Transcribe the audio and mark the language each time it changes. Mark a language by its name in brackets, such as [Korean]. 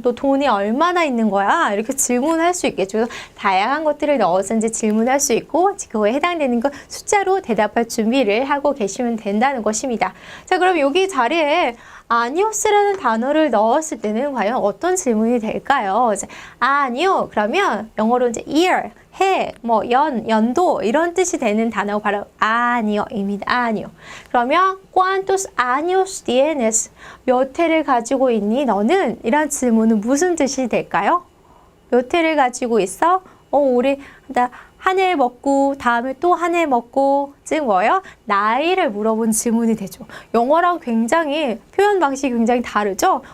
[Korean] 너 돈이 얼마나 있는 거야? 이렇게 질문할 수 있겠죠. 그래서 다양한 것들을 넣어서 이제 질문할 수 있고 그거에 해당되는 거 숫자로 대답할 준비를 하고 계시면 된다는 것입니다. 자, 그럼 여기 자리에 아니오스라는 단어를 넣었을 때는 과연 어떤 질문이 될까요? 아니요. 그러면 영어로 이제 year, 해, 뭐 연도 이런 뜻이 되는 단어가 바로 아니요입니다. 아니요. [Spanish] 그러면 ¿Cuántos años tienes? [Korean] 몇 해를 가지고 있니? 너는? 이런 질문은 무슨 뜻이 될까요? 몇 해를 가지고 있어? 우리 한 해 먹고 다음에 또 한 해 먹고 즉 뭐예요? 나이를 물어본 질문이 되죠. 영어랑 굉장히 표현 방식이 굉장히 다르죠.